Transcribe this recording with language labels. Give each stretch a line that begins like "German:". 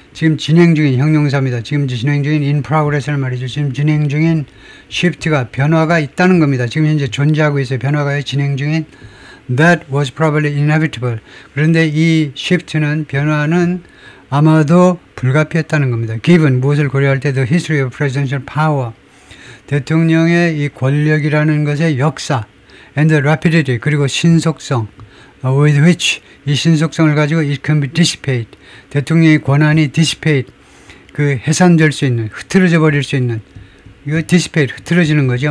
Korean: 지금 진행 중인 형용사입니다. 지금 진행 중인 in progress란 말이죠. 지금 진행 중인 shift가 변화가 있다는 겁니다. 지금 현재 존재하고 있어요. 변화가 진행 중인
English: that was probably inevitable.
Korean: 그런데 이 shift는 변화는 아마도 불가피했다는 겁니다. given 무엇을 고려할 때
English: the history of presidential power
Korean: 대통령의 이 권력이라는 것의 역사
English: and the rapidity
Korean: 그리고 신속성
English: with which
Korean: 이 신속성을 가지고
English: it can be dissipate
Korean: 대통령의 권한이 dissipate 그 해산될 수 있는 흐트러져 버릴 수 있는 이거 dissipate 흐트러지는 거죠.